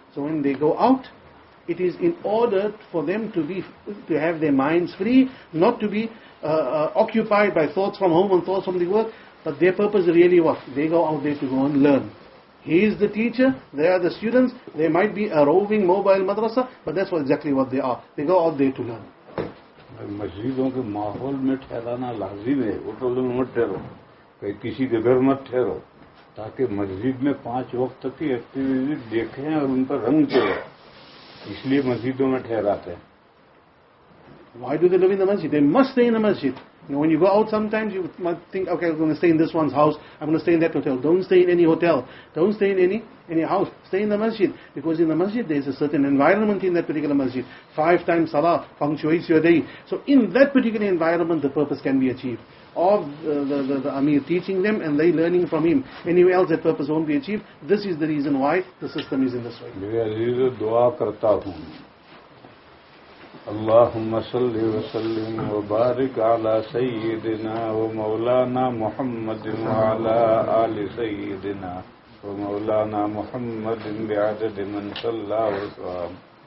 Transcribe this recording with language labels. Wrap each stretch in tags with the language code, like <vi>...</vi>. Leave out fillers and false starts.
<en>So when they go out, it is in order for them to have their minds free, not to be occupied by thoughts from home and thoughts from the work. But their purpose really what? They go out there to go and learn. He is the teacher, they are the students. They might be a roving mobile madrasa, but that's exactly what they are. They go out there to learn.</en> <ur>مسجدوں کے ماحول میں ٹھہرانا لازم ہے، ہوٹلوں میں مت ٹھہرو، کسی کے گھر مت ٹھہرو، تاکہ مسجد میں 5 وقت تک کی ایکٹیویٹی دیکھیں اور ان پر رنگ چڑھے، اس لیے مسجدوں میں ٹھہراتے ہیں۔</ur> <en>Why do they live in the masjid? They must stay in the masjid. When you go out sometimes you might think, okay, I'm going to stay in this one's house, I'm going to stay in that hotel. Don't stay in any hotel. Don't stay in any house. Stay in the masjid. Because in the masjid there is a certain environment in that particular masjid. 5 times salah punctuates your day. So in that particular environment the purpose can be achieved. Of the Amir teaching them and they learning from him. Anywhere else that purpose won't be achieved. This is the reason why the system is in this way.</en> <ur>میرے عزیزو، دعا کرتا ہوں،</ur> <ar>اللہم صلی وسلم وبارک علی سیدنا و مولانا محمد وعلی آل سیدنا و مولانا محمد بعدد من صلی وسلم۔</ar>